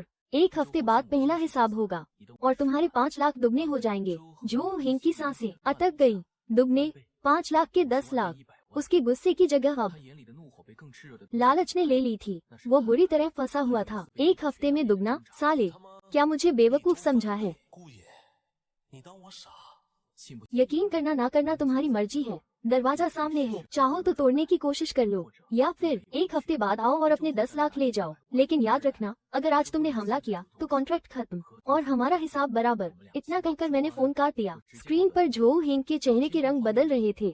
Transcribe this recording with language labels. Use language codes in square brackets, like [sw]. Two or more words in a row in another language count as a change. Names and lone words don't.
[hi] 1 हफ्ते बाद पहला हिसाब होगा और तुम्हारे 5 लाख दुगने हो जाएंगे। जो हेंग की सांसें अटक गई। दुगने? 5 लाख के 10 लाख। उसके गुस्से की जगह अब लालच ने ले ली थी। वो बुरी तरह फंसा हुआ था। 1 हफ्ते में दुगना? साले, क्या मुझे बेवकूफ समझा है? [zh] 姑爷，你当我傻？ [hi] यकीन करना ना करना तुम्हारी मर्जी है। दरवाजा सामने है, चाहो तो तोड़ने की कोशिश कर लो, या फिर 1 हफ्ते बाद आओ और अपने 10 लाख ले जाओ। लेकिन याद रखना, अगर आज तुमने हमला किया तो कॉन्ट्रैक्ट खत्म और हमारा हिसाब बराबर। इतना कहकर मैंने फोन काट दिया। स्क्रीन पर जो हेंग के चेहरे के रंग बदल रहे थे।